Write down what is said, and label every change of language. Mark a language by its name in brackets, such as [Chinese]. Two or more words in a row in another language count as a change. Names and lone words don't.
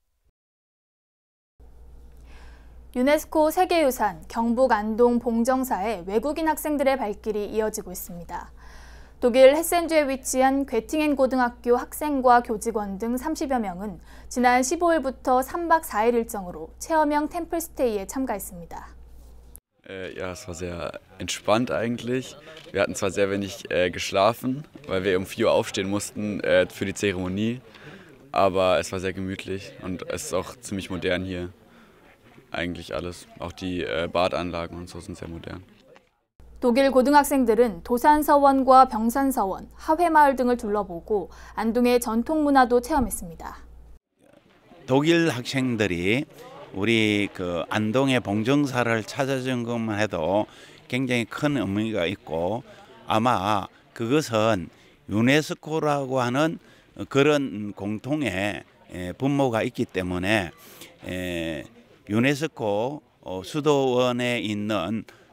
[Korean] 유네스코 세계유산 경북 안동 봉정사에 외국인 학생들의 발길이 이어지고 있습니다. 독일 헤센주에 위치한 괴팅엔 고등학교 학생과 교직원 등 30여 명은 지난 15일부터 3박 4일 일정으로 체험형 템플스테이에 참가했습니다. [German] Ja, es war sehr entspannt eigentlich. Wir hatten zwar sehr wenig geschlafen, weil wir um 4 Uhr aufstehen mussten für die Zeremonie, aber es war sehr gemütlich und es ist auch ziemlich modern hier. Eigentlich alles, auch die Badanlagen und so sind sehr modern. [Korean] 독일 고등학생들은 도산서원과 병산서원, 하회마을 등을 둘러보고 안동의 전통 문화도 체험했습니다. 독일 학생들이 우리 그 안동의 봉정사를 찾아준 것만 해도 굉장히 큰 의미가 있고, 아마 그것은 유네스코라고 하는 그런 공통의 분모가 있기 때문에 유네스코 수도원에 있는